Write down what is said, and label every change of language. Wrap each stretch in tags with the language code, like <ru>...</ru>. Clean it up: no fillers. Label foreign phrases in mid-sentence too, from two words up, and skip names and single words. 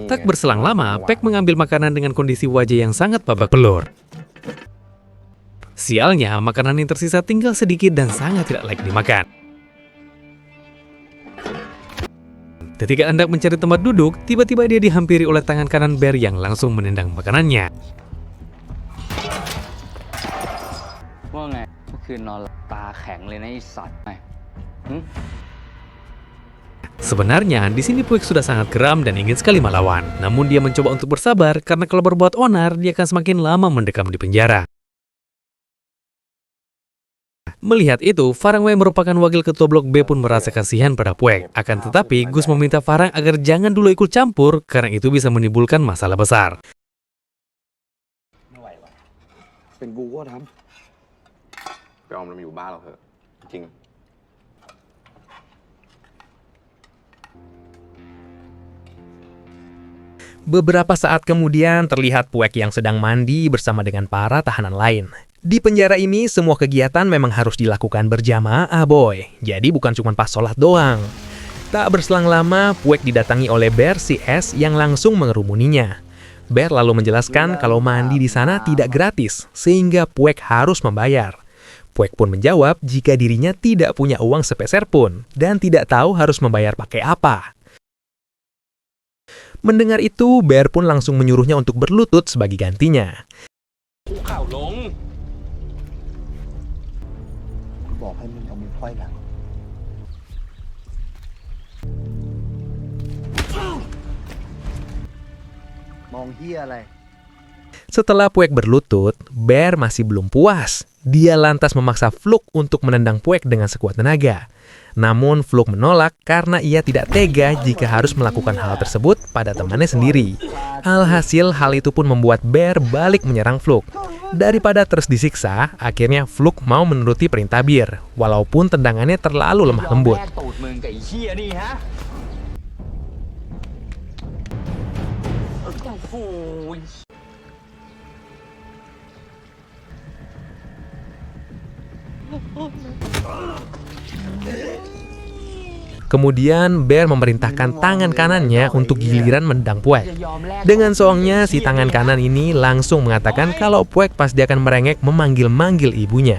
<id>Tak berselang lama, Pek mengambil makanan dengan kondisi wajah yang sangat babak belur. Sialnya, makanan yang tersisa tinggal sedikit dan sangat tidak layak dimakan. Ketika hendak mencari tempat duduk, tiba-tiba dia dihampiri oleh tangan kanan Bear yang langsung menendang makanannya.</id> <th>ว่าไงเมื่อคืนนอนหลับตาแข็งเลยนะไอ้สัตว์ไง</th> <id>Sebenarnya, di sini Puek sudah sangat geram dan ingin sekali melawan. Namun dia mencoba untuk bersabar karena kalau berbuat onar, dia akan semakin lama mendekam di penjara. Melihat itu, Farang Wei merupakan wakil ketua blok B pun merasa kasihan pada Puek. Akan tetapi, Gus meminta Farang agar jangan dulu ikut campur, karena itu bisa menimbulkan masalah besar.</id> <th>เป็นกูก็ทำไปออมเรามาอยู่บ้านเราเถอะจริง</th> <id>Beberapa saat kemudian terlihat Puek yang sedang mandi bersama dengan para tahanan lain. Di penjara ini semua kegiatan memang harus dilakukan berjamaah boy. Jadi bukan cuma pas sholat doang. Tak berselang lama Puek didatangi oleh Bear si S yang langsung mengerumuninya. Bear lalu menjelaskan kalau mandi di sana tidak gratis, sehingga Puek harus membayar. Puek pun menjawab jika dirinya tidak punya uang sepeser pun, dan tidak tahu harus membayar pakai apa. Mendengar itu, Bear pun langsung menyuruhnya untuk berlutut sebagai gantinya.</id> <th>บอกให้มึงเอามือไขว้หลัง มองเหี้ยอะไร</th> <id>Setelah Puek berlutut, Bear masih belum puas. Dia lantas memaksa Fluk untuk menendang Puek dengan sekuat tenaga. Namun Fluk menolak karena ia tidak tega jika harus melakukan hal tersebut pada temannya sendiri. Alhasil hal itu pun membuat Bear balik menyerang Fluk. Daripada terus disiksa, akhirnya Fluk mau menuruti perintah Bear, walaupun tendangannya terlalu lemah lembut.</id> <th>แม่งตูดมึงกับไอ้เหี้ยนี่ฮะโอ้โห</th> <id>Kemudian Bear memerintahkan tangan kanannya untuk giliran menendang Puek. Dengan soangnya, si tangan kanan ini langsung mengatakan kalau Puek pasti akan merengek memanggil-manggil ibunya.</id>